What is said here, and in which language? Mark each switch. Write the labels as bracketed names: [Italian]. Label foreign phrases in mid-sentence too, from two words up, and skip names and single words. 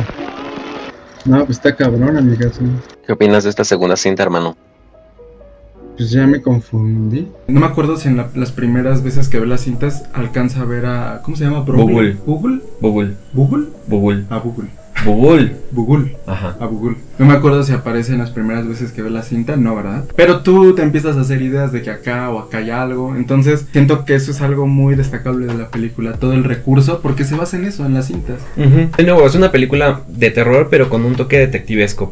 [Spanish] No, pues está cabrón, amigas. ¿Qué opinas de esta segunda cinta, hermano? Pues ya me confundí. No me acuerdo si en las primeras veces que ve las cintas alcanza a ver a... ¿Cómo se llama? Bugul. ¿Bugul? Bugul. ¿Bugul? Bugul. Ah, Bugul. Bugul. Bugul. Ajá. A Bugul. No me acuerdo si aparece en las primeras veces que ve la cinta, no, ¿verdad? Pero tú te empiezas a hacer ideas de que acá o acá hay algo. Entonces siento que eso es algo muy destacable de la película, todo el recurso, porque se basa en eso, en las cintas. De nuevo, es una película de terror, pero con un toque detectivesco.